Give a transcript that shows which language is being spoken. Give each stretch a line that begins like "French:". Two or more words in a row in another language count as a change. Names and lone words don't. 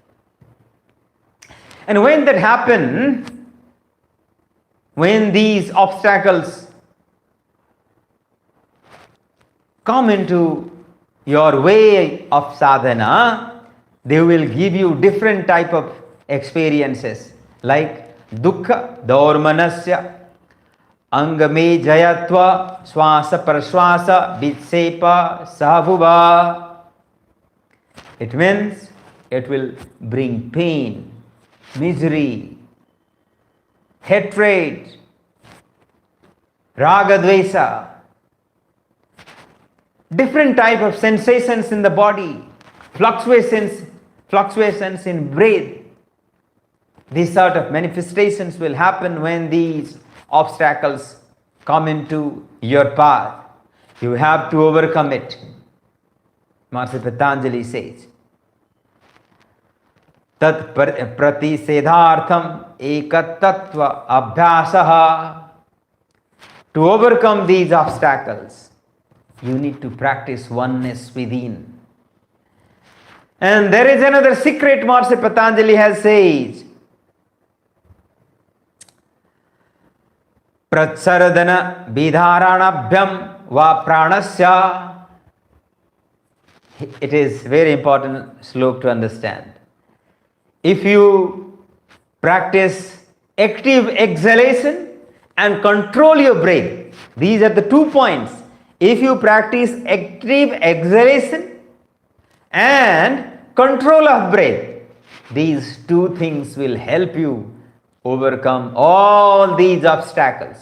English: And when that happens, when these obstacles come into your way of sadhana, they will give you different type of experiences like
Sanskrit: दुःख दौर्मनस्य अङ्गमे जयत्व श्वास प्रश्वास विक्षेप सहभुवः.
English: It means it will bring pain, misery, hatred,
Sanskrit: राग द्वेष,
English: different type of sensations in the body, fluctuations in breath. These sort of manifestations will happen when these obstacles come into your path, you have to overcome it. Master Patanjali says,
Sanskrit: तत् प्रतिषेधार्थम् एकतत्त्व अभ्यासः.
English: To overcome these obstacles, you need to practice oneness within. And there is another secret Master Patanjali has said.
Sanskrit: प्रच्छर्दन विधारणाभ्याम् वा प्राणस्य.
English: It is very important slok to understand. If you practice active exhalation and control your breath, these are the 2 points. If you practice active exhalation and control of breath, these 2 things will help you overcome all these obstacles.